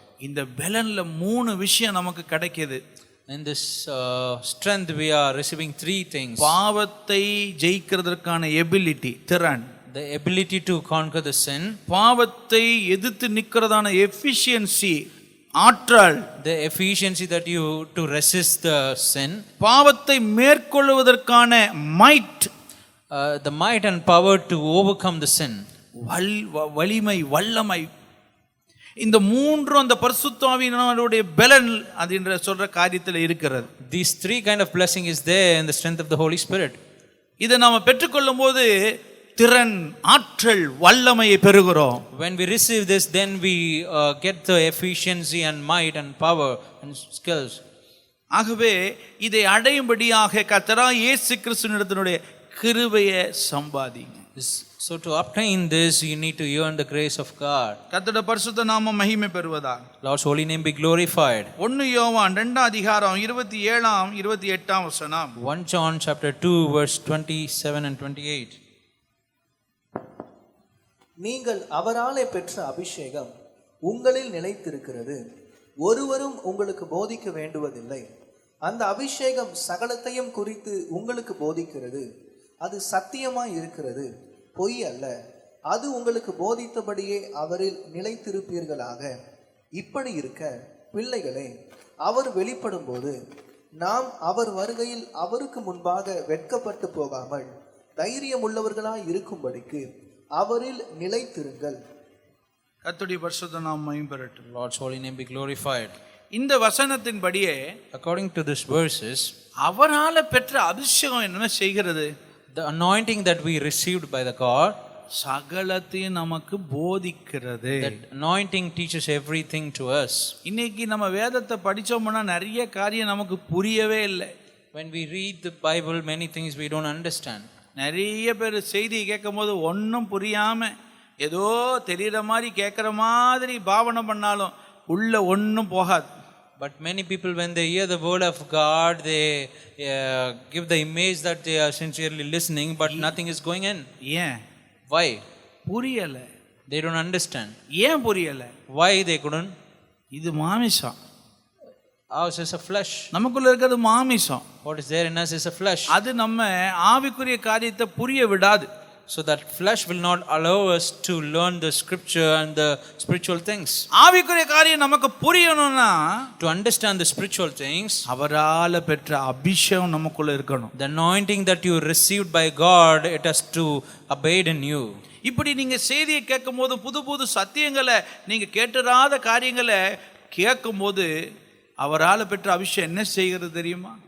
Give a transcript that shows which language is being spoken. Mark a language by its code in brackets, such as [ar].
[ta] இந்த பலன்ல மூணு விஷயம் நமக்கு கிடைக்குது. [en] In this strength we are receiving three things: [ta] பாவத்தை ஜெயிக்கிறதற்கான எபிலிட்டி, திறன்; [en] the ability to conquer the sin; [ta] பாவத்தை எதிர்த்து நிற்கிறதான எஃபிஷியன்சி, ஆற்றல்; [en] the efficiency that you to resist the sin; [ta] பாவத்தை மேற்கொள்வதற்கான might, [en] the might and power to overcome the sin. [ta] வலிமை, வல்லமை. இந்த மூன்றும் அந்த பரிசுத்த ஆவியினருடைய பலன் அப்படின்ற சொல்ற காரியத்தில் இருக்கிறது. [en] These three kind of blessing is there in the strength of the Holy Spirit. [ta] இதை நாம பெற்றுக்கொள்ளும் போது திறன், ஆற்றல், வல்லமையை பெறுகிறோம். [en] When we receive this, then we get the efficiency and might and power and skills. [ta] ஆகவே இதை அடையும்படியாக கர்த்தராகிய இயேசு கிறிஸ்துவினுடைய கிருபையை சம்பாதிங்க. [en] So to obtain this, you need to earn the grace of God. [ta] கர்த்தருடைய பரிசுத்த நாமம் மகிமை பெறுவதாக. [en] Lord's holy name be glorified. [ta] 1 யோவான் 2 அதிகாரம் 27 28 வசனம். [en] 1 John chapter 2 verse 27 and 28. [ta] நீங்கள் அவராலே பெற்ற அபிஷேகம் உங்களில் நிலைத்திருக்கிறது, ஒருவரும் உங்களுக்கு போதிக்க வேண்டுவதில்லை. அந்த அபிஷேகம் சகலத்தையும் குறித்து உங்களுக்கு போதிக்கிறது. அது சத்தியமாய் இருக்கிறது, பொய் அல்ல. அது உங்களுக்கு போதித்தபடியே அவரில் நிலைத்திருப்பீர்களாக. இப்படி இருக்க பிள்ளைகளே, அவர் வெளிப்படும் போது நாம் அவர் வருகையில் அவருக்கு முன்பாக வெட்கப்பட்டு போகாமல் தைரியம் உள்ளவர்களாய் இருக்கும்படிக்கு அவரில் நிலைத்திருங்கள். கர்த்தருடைய பரிசுத்த நாமம் மகிமை பெறட்டும். [en] Lord's holy name be glorified. [ta] இந்த வசனத்தின்படியே [en] According to these verses, [ta] அவரால பெற்ற அபிஷேகம் என்ன செய்கிறது? [en] the anointing that we received by the God, [ta] சகலத்தையும் நமக்கு போதிக்கிறது. [en] that anointing teaches everything to us. [ta] இன்னைக்கு நம்ம வேதத்தை படிச்சோம்னா நிறைய காரியம் நமக்கு புரியவே இல்லை. [en] When we read the Bible, many things we don't understand. [ta] நிறைய பேர் செய்தியை கேட்கும் போது ஒன்றும் புரியாம ஏதோ தெரிகிற மாதிரி கேட்குற மாதிரி பாவனை பண்ணாலும் உள்ள ஒன்றும் போகாது. [en] But many people, when they hear the word of God, they give the image that they are sincerely listening, but nothing is going in. [ta] ஏன்? [en] Why? [ta] புரியல. [en] They don't understand. [ta] ஏன் புரியல? [en] Why they couldn't? [ta] இது மாமிசம். [en] Ours is a flesh. [ta] நமக்குள்ள இருக்கிறது மாமிசம். [en] What is there in us is a flesh. [ta] அது நம்ம ஆவிக்குரிய காரியத்தை புரிய விடாது. [en] So that flesh will not allow us to learn the scripture and the spiritual things. [ta] ஆவிக்குரிய காரியம் நமக்கு புரியணும்னா, [en] To understand the spiritual things, [ta] அவரால பெற்ற அபிஷேகம் நமக்குள்ள இருக்கணும். [en] the anointing that you received by God, it has to abide in you. [ta] இப்படி நீங்க செய்தியை கேட்கும் போது புது புது சத்தியங்களை நீங்க கேட்டறாத காரியங்களை கேட்கும் போது அவரால பெற்ற அபிஷேகம் என்ன செய்கிறது தெரியுமா?